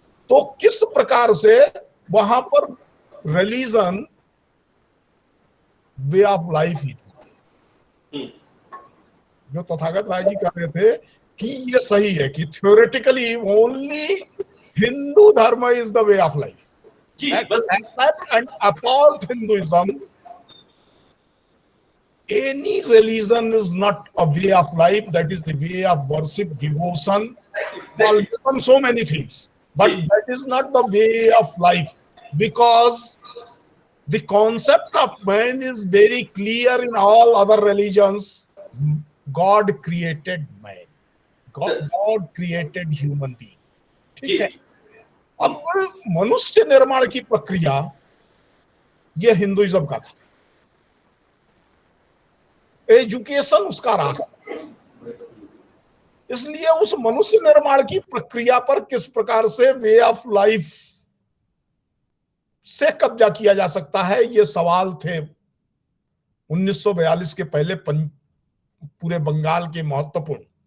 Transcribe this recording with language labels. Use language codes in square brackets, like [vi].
[hi] तो किस प्रकार से वहां पर रिलीजन वे ऑफ लाइफ ही था. जो तथागत राय जी कह रहे थे कि ये सही है कि [en] theoretically only [hi] हिंदू धर्म [en] is the way of life, [hi] जी बस [en] and apart Hinduism, any religion is not a way of life. That is the way of worship, devotion, exactly. so many things. But that is not the way of life, because the concept of man is very clear in all other religions. God created man. God created human being. [hi] ठीक है। अब मनुष्य निर्माण की प्रक्रिया यह Hinduism का था, एजुकेशन उसका रास्ता। इसलिए उस मनुष्य निर्माण की प्रक्रिया पर किस प्रकार से वे ऑफ लाइफ से कब्जा किया जा सकता है, ये सवाल थे 1942 के पहले पूरे बंगाल के महत्वपूर्ण।